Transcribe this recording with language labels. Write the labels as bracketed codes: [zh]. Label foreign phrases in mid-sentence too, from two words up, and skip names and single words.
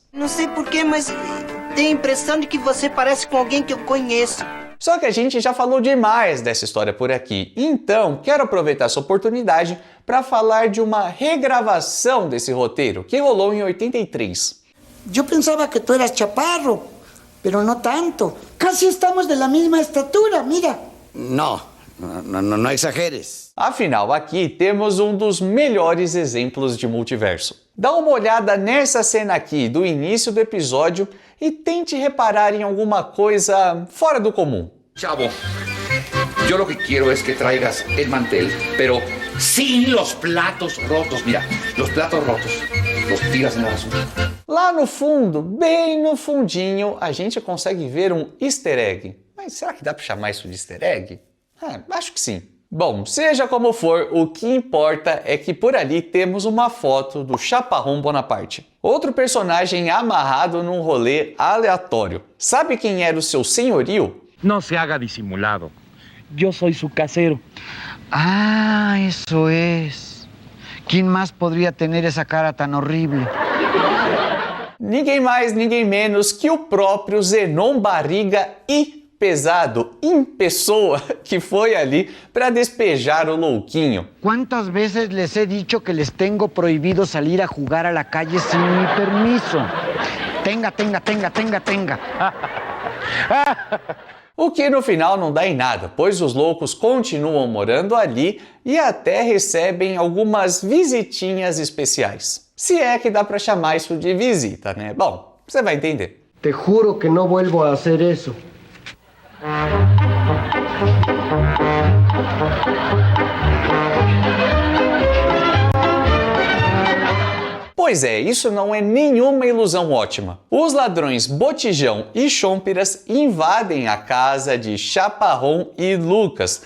[pt] Não sei porquê, mas tenho a impressão de que você parece com alguém que eu conheço. Só que a gente já falou demais dessa história por aqui, então quero aproveitar essa oportunidade para falar de uma regravação desse roteiro que rolou em 83. [es] Eu pensava que tu eras chaparro, pero no tanto. Casi estamos de la misma estatura, mira. [pt] Não exageres. Afinal, aqui temos um dos melhores exemplos de multiverso. Dá uma olhada nessa cena aqui do início do episódio e tente reparar em alguma coisa fora do comum. [es] Chavo, yo lo que quiero es que traigas el mantel, pero Sin los platos rotos. Mira, los platos rotos. Los tiras en la basura. [pt] Lá no fundo, bem no fundinho, a gente consegue ver um [en] easter egg. [pt] Mas será que dá para chamar isso de [en] easter egg? [pt] Acho que sim. Bom, seja como for, o que importa é que por ali temos uma foto do Chaparrão Bonaparte. Outro personagem amarrado num rolê aleatório. Sabe quem era o seu senhorio? [es] No se haga disimulado. Yo soy su casero. Ah, eso es. ¿Quién más podría tener esa cara tan horrible? [pt] Ninguém mais, ninguém menos que o próprio Zenon Barriga e Pesado, em pessoa, que foi ali para despejar o louquinho. [es] ¿Cuántas veces les he dicho que les tengo prohibido salir a jugar a la calle sin mi permiso? Tenga. [pt] O que no final não dá em nada, pois os loucos continuam morando ali e até recebem algumas visitinhas especiais. Se é que dá para chamar isso de visita, né? Bom, você vai entender. [es] Te juro que no vuelvo a hacer eso. [pt] Pois é, isso não é nenhuma ilusão ótima. Os ladrões Botijão e Chompiras invadem a casa de Chaparrão e Lucas.